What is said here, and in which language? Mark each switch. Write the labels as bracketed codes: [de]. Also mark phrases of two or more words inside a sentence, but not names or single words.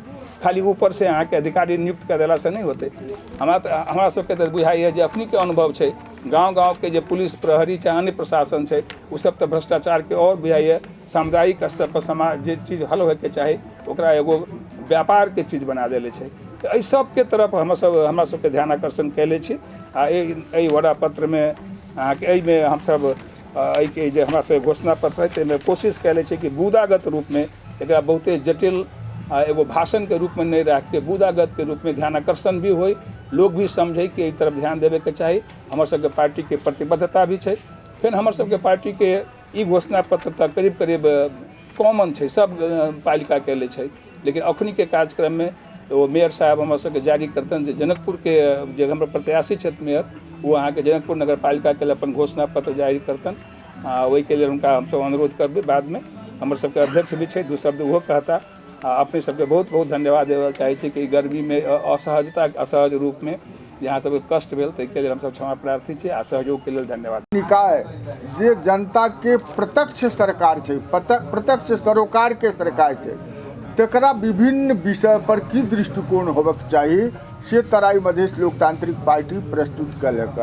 [mai] खाली ऊपर से अहाँ के अधिकारी नियुक्त कर देला से नहीं होते। हमरा सबके तो बुझाइए जे अपनी के अनुभव छै, गाँव गाँव के जे पुलिस प्रहरी चाहे अन्य प्रशासन छै, उ सब तो भ्रष्टाचार के और बुझाइए सामुदायिक स्तर पर समाज जे चीज हल होय के चाही ओकरा एगो व्यापार के चीज बना देले छै। तो एहि सब के तरफ हमरा सबके ध्यान आकर्षण कैले छी। आ एहि वड़ा पत्र में अहाँ के एहि में हम सब के जे हमरा सबके घोषणा पत्र है, ताहिमे कोशिश कैले छी कि बूदागत रूप में एकरा बहुते जटिल एगो भाषण के रूप में नहीं रख के बूदागत के रूप में ध्यान आकर्षण भी होय, लोग भी समझे कि एहि तरफ ध्यान देवे के चाही। हमर सबके पार्टी के प्रतिबद्धता भी छै। फिर हमर सबके पार्टी के ई घोषणा पत्र तक करीब करीब कॉमन छै, सब पालिका कैले छै, लेकिन अखनी के कार्यक्रम में वो मेयर साहब हमर सबके जारी करतन जे जनकपुर के जे हमर प्रत्याशी छथि मेयर, वो अहाँ के जनकपुर नगर पालिका के अपन घोषणा पत्र जारी करतन। वही के लिए उनका हम सब अनुरोध करबे। बाद में हमर सबके अध्यक्ष भी छै, दू शब्द वो कहता। अपने सबके बहुत बहुत धन्यवाद देवल चाहे छी कि गर्मी में असहज रूप में जहाँ सबके कष्ट भेल ताहिके लेल हमसब क्षमा प्रार्थी छी आ सहयोग के लेल धन्यवाद। निकाय जे जनता के प्रत्यक्ष सरकार छै, प्रत्यक्ष सरोकार के सरकार छै, तकरा विभिन्न विषय पर की दृष्टिकोण होबक चाही से तराई मधेश लोकतांत्रिक पार्टी प्रस्तुत कयलक।